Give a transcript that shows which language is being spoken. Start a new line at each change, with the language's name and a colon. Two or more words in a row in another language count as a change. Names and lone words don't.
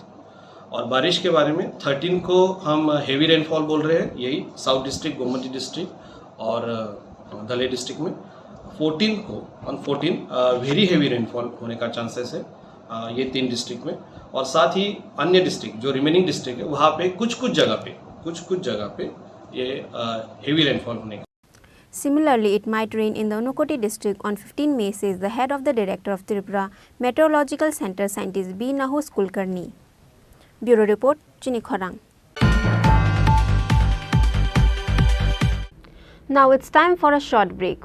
Hindi: और बारिश के बारे में 13 को हम
English: heavy rainfall
Hindi: बोल रहे हैं, यही साउथ डिस्ट्रिक्ट, गोमती डिस्ट्रिक्ट और धलाई डिस्ट्रिक्ट में। 14 को
English: on 14 very heavy rainfall
Hindi: होने का चांसेस है ये 3 डिस्ट्रिक्ट में, और साथ ही अन्य डिस्ट्रिक्ट जो
English: remaining district
Hindi: है वहाँ पे कुछ जगह पे ये
English: heavy rainfall
Hindi: होने का।
English: Similarly, it might rain in the Unakoti district on 15 May, says the head of the Director of Tripura Meteorological Center, Scientist B. Nahus Kulkarni. Bureau Report, Chini Khorang. Now it's time for a short break.